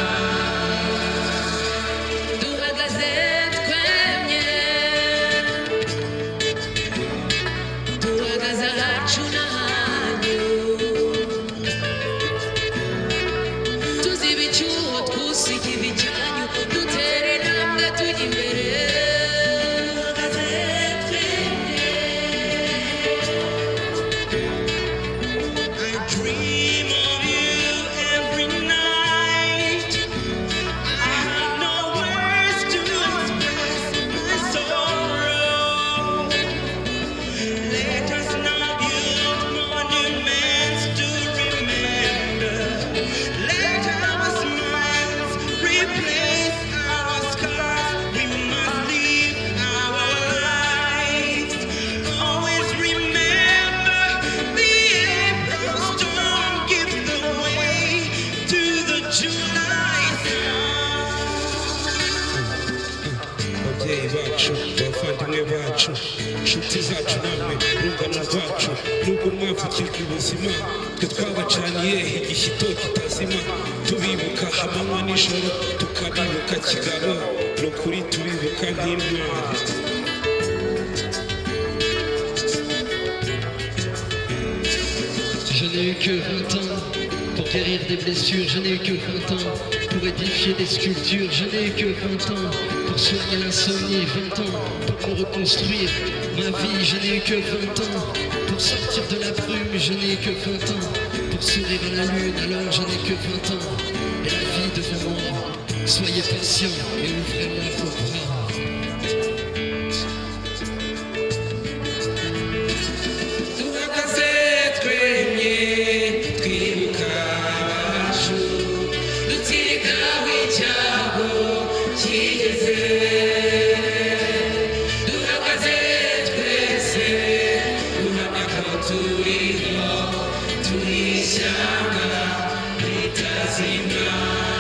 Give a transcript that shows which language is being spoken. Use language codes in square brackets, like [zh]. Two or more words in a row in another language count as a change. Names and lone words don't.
[rw] Duhagaze twemye duhagaze ahacu n'ahanyu tuziba icyuho twusiga ibicyanyu dutere intambwe tujya imbere. Duhagaze twemye. [en] I dream of you every night. I have no words to express my sorrow. Let us not build monuments to remember. Let our smiles replace our scars. We must live our lives. Always remember the April storm gives the way to the July sun. [rw] ababyeyi bacu abavandimwe bacu inshuti zacu namwe urungano rwacu nubwo mwavukijwe ubuzima twe twabacaniye igishyito kitazima tubibuka amanywa n'ijoro tukabibuka kigabo ni ukuri tubibuka nk'intwari. [fr] Je n'ai eu que 20 ans pour guérir des blessures, je n'ai eu que 20 ans pour édifier des sculptures, je n'ai eu que 20 ans pour soigner l'insomnie, 20 ans pour me reconstruire ma vie, je n'ai eu que 20 ans pour sortir de la brume, je n'ai eu que 20 ans pour sourire à la lune, alors je n'ai que 20 ans et la vie devant moi. Soyez patients et ouvrez-moi vos bras. [rw] Duhagaze twemye twibuka abacu dutsikaho icyago kigeze. Duhagaze twese duhamya ko turiho turi ishyanga ritazima.